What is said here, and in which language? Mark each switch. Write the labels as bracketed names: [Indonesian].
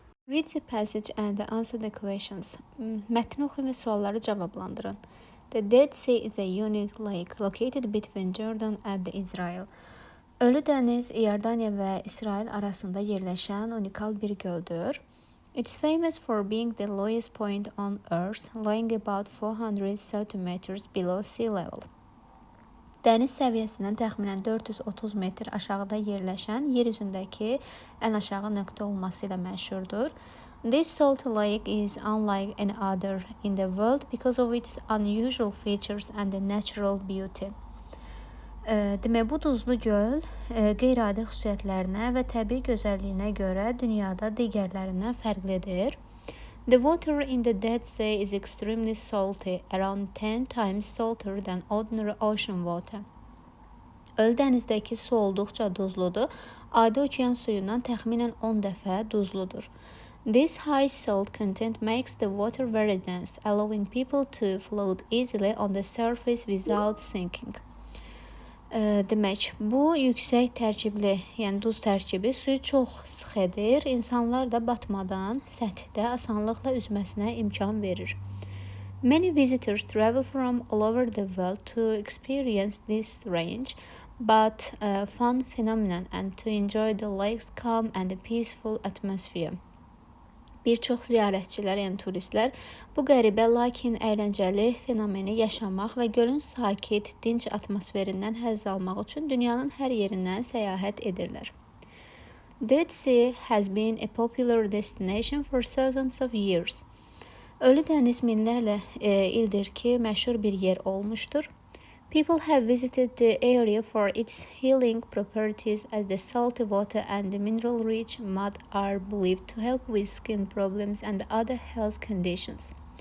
[English] Read the passage and answer the questions. [Azerbaijani] Mətni oxuyun və sualları cavablandırın. [English] The Dead Sea is a unique lake located between Jordan and Israel. [Azerbaijani] Ölü dəniz İordaniya və İsrail arasında yerləşən unikal bir göldür. [English] It's famous for being the lowest point on Earth, lying about 430 meters below sea level. [Azerbaijani] Dəniz səviyyəsindən təxminən 430 metr aşağıda yerləşən yer üzündəki ən aşağı nöqtə olması ilə məşhurdur. [English] This salt lake is unlike any other in the world because of its unusual features and the natural beauty. [Azerbaijani] Demək, bu duzlu göl qeyri-adi xüsusiyyətlərinə və təbii gözəlliyinə görə dünyada digərlərindən fərqlidir. [English] The water in the Dead Sea is extremely salty, around 10 times salter than ordinary ocean water. [Azerbaijani] Ölü dənizdəki su olduqca duzludur, adi okean suyundan təxminən 10 dəfə duzludur. [English] This high salt content makes the water very dense, allowing people to float easily on the surface without sinking. [Azerbaijani] Demək, bu yüksək tərkibli, yəni duz tərkibi suyu çox sıx edir, insanlar da batmadan səthdə asanlıqla üzməsinə imkan verir. [English] Many visitors travel from all over the world to experience this strange but fun phenomenon and to enjoy the lake's calm and peaceful atmosphere. [Azerbaijani] Bir çox ziyarətçilər, yəni turistlər bu qəribə lakin əyləncəli fenomeni yaşamaq və gölün sakit, dinc atmosferindən həzz almaq üçün dünyanın hər yerindən səyahət edirlər. [English] Dead Sea has been a popular destination for thousands of years. [Azerbaijani] Ölü dəniz minlərlə ildir ki, məşhur bir yer olmuşdur. [English] People have visited the area for its healing properties as the salty water and the mineral-rich mud are believed to help with skin problems and other health conditions.